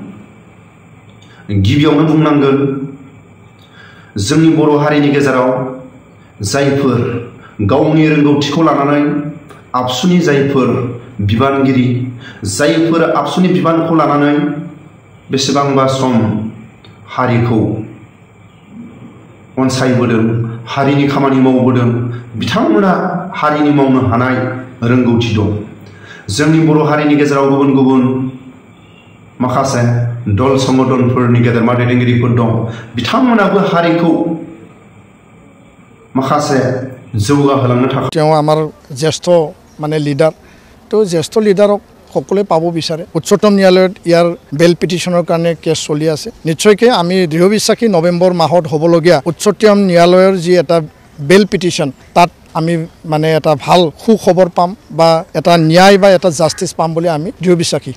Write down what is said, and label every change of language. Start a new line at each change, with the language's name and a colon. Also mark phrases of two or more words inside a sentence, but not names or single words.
Bodo: गिबियावनो बुंनांगोन जोंनि बर' हारिनि गेजेराव जायफोर गावनि रोंगौथिखौ लानानै आबसुनि जायफोर बिबानगिरि, जायफोर आबसुनि बिबानखौ लानानै बेसेबांबा सम हारिखौ अनसायबोदों, हारिनि खामानि मावबोदों, बिथांमोना हारिनि मावनो हानाय रोंगौथि दं। जोंनि बर' हारिनि गेजेराव गुबुन गुबुन माखासे दल संगठनफोरनि गेदेरमा दैदेनगिरिफोर दं। बिथांमोनाबो हारिखौ माखासे जौगाहोलांनो थाखाय
Assamese: আমাৰ জ্যেষ্ঠ মানে লিডাৰ, তো জ্যেষ্ঠ লিডাৰক সকলোৱে পাব বিচাৰে। উচ্চতম ন্যায়ালয়ত ইয়াৰ বেল পিটিশ্যনৰ কাৰণে কেছ চলি আছে। নিশ্চয়কৈ আমি দৃঢ় বিশ্বাসী নৱেম্বৰ মাহত হ'বলগীয়া উচ্চতম ন্যায়ালয়ৰ যি এটা বেল পিটিশ্যন, তাত আমি মানে এটা ভাল সুখবৰ পাম বা এটা ন্যায় বা এটা জাষ্টিছ পাম বুলি আমি দৃঢ় বিশ্বাসী।